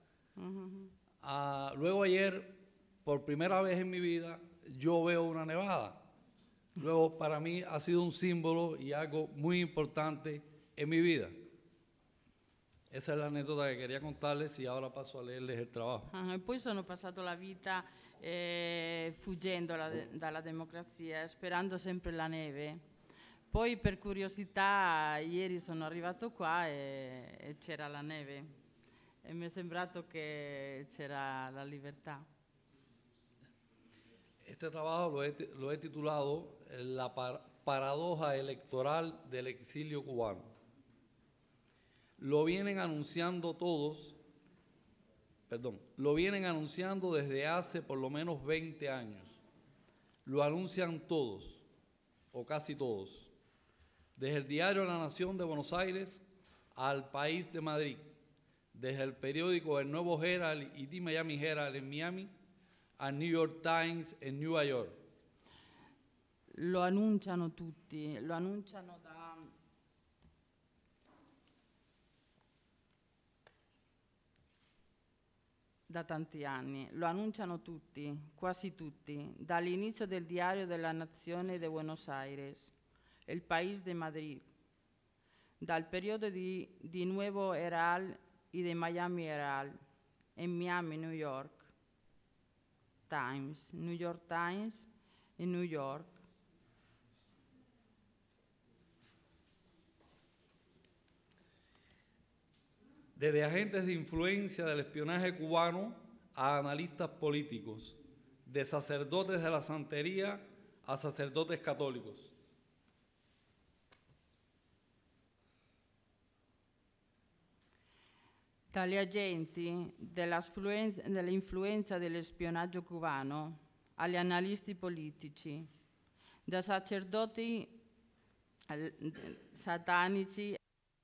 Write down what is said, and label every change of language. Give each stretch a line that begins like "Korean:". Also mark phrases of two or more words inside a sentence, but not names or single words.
Spanish: Luego ayer, por primera vez en mi vida, yo veo una nevada. Luego para mí ha sido un símbolo y algo muy importante en mi vida. Esa es la anécdota que quería contarles y ahora paso a leerles el trabajo.
Italian: E poi sono passato la vita fuggendo dalla democrazia, sperando sempre la neve. Poi per curiosità ieri sono arrivato qua e c'era la neve e mi è sembrato che c'era la libertà.
Spanish: Este trabajo lo he titulado La paradoja electoral del exilio cubano. Lo vienen anunciando todos lo vienen anunciando desde hace por lo menos 20 años. Lo anuncian todos, o casi todos, desde el diario La Nación de Buenos Aires al País de Madrid, desde el periódico El Nuevo Herald y The Miami Herald en Miami, al New York Times en Nueva York.
Italian: Lo annunciano tutti, lo annunciano da tanti anni, lo annunciano tutti, quasi tutti, dall'inizio del diario della Nazione de Buenos Aires, El País de Madrid, dal periodo di Nuevo Herald
Spanish: y de
Italian: Miami Herald, en Miami, New York Times en New York.
Spanish: Desde agentes de influencia del espionaje cubano a analistas políticos, de sacerdotes de la santería a sacerdotes católicos.
Italian: Dagli agenti dell'influenza dello spionaggio cubano agli analisti politici, da sacerdoti satanici